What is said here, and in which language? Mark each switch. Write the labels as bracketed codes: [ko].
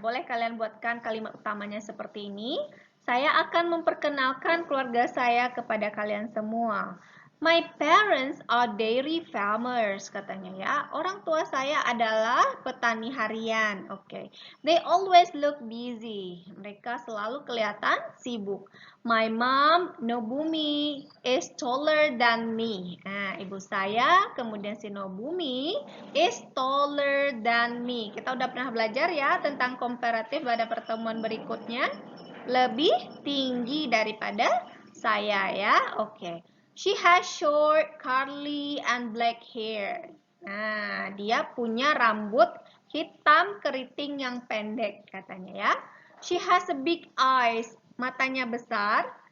[id] Boleh kalian buatkan kalimat utamanya seperti ini. Saya akan memperkenalkan keluarga saya kepada kalian semua. [en] My parents are dairy farmers, [id] katanya ya. Orang tua saya adalah petani harian. Oke. [en] They always look busy. [id] Mereka selalu kelihatan sibuk. [en] My mom, Nobumi, is taller than me. [id] Nah, ibu saya, kemudian si Nobumi, [en] is taller than me. [id] Kita udah pernah belajar ya tentang komparatif pada pertemuan berikutnya. Lebih tinggi daripada saya ya. Oke. [en] She has short, curly, and black hair. [id] Nah, dia punya rambut hitam keriting yang pendek, katanya ya. [en] She has a big eyes, [id] matanya besar.